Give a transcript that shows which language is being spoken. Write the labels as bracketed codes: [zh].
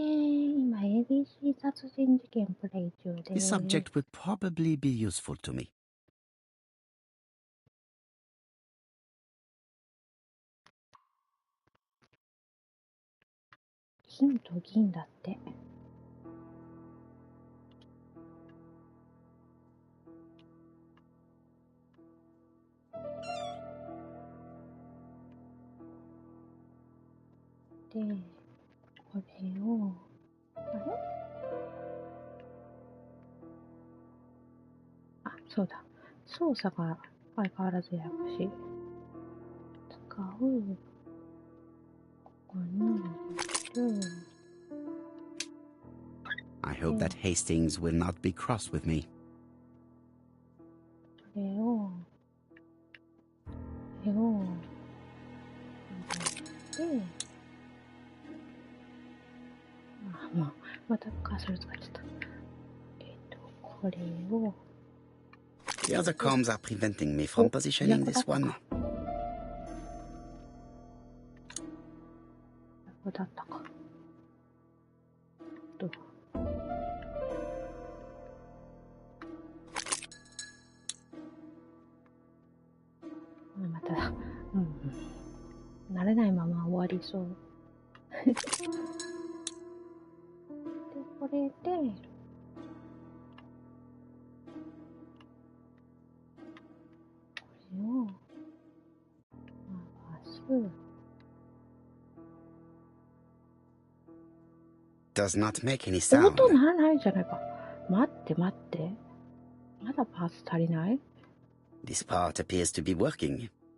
[ja] 今 ABC 殺人事件プレイ中で [en] This [ja] す。 [en] subject would probably be useful to me. [ja] 金と銀だって。で、これを、そうだ。操作が相変わらずややこしい。使う。ここに入れる。 [en] I hope that Hastings will not be cross with me. [ja] これを入れて、またカーソル使っちゃった。これを。 [en] The other comms are preventing me from positioning this one. [ja] これだったか。まただ。慣れないまま終わりそう。これで、これを回す。 [en] Does not make any sound. [ja] 音ならないじゃないか。待って待って。まだパーツ足りない？ [en] This part appears to be working.